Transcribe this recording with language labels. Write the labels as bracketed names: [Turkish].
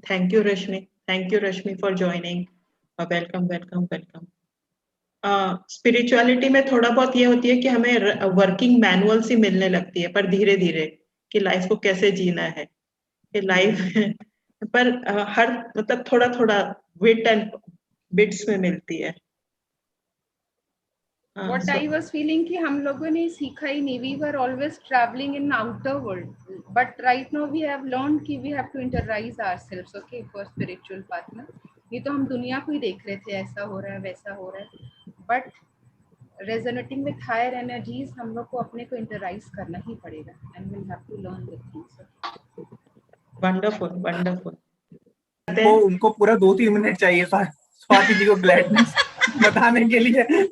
[English] Thank you Rashmi for joining. Welcome welcome welcome. [Hindi] Spirituality में थोड़ा बहुत ये होती है कि हमें वर्किंग मैनुअल सी मिलने लगती है, पर धीरे धीरे कि लाइफ को कैसे जीना है, कि लाइफ पर हर मतलब थोड़ा थोड़ा विट एंड बिट्स में मिलती है। [English] What I was feeling कि हम लोगों ने सीखा ही नहीं, we were always traveling in outer world, but right now we have learned कि we have to interiorize ourselves, okay, for spiritual partner। [Hindi] ये तो हम दुनिया को ही देख रहे थे, ऐसा हो रहा है वैसा हो रहा है, but resonating with higher energies हम लोग को अपने को interiorize करना ही पड़ेगा, and we'll have to learn the things। [English] Wonderful wonderful. [Hindi] उनको पूरा 2-3 मिनट चाहिए था स्वाति जी को ग्लैडनेस बताने के लिए।